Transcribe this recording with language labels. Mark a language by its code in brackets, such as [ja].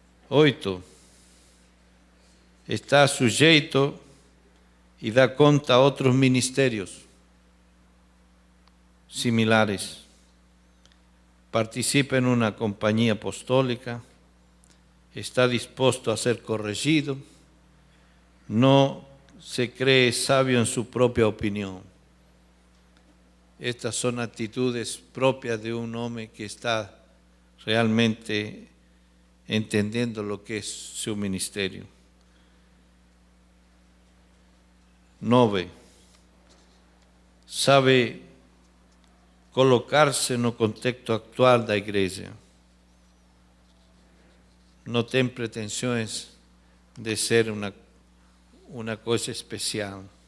[pt] Oito, está sujeito e dá conta a outros ministérios. similares. [es] Participa en una compañía apostólica, está dispuesto a ser corregido, no se cree sabio en su propia opinión. Estas son actitudes propias de un hombre que está realmente entendiendo lo que es su ministerio. 9. [pt] Sabe colocar-se no contexto actual da igreja. Não tem pretensões de ser uma coisa especial.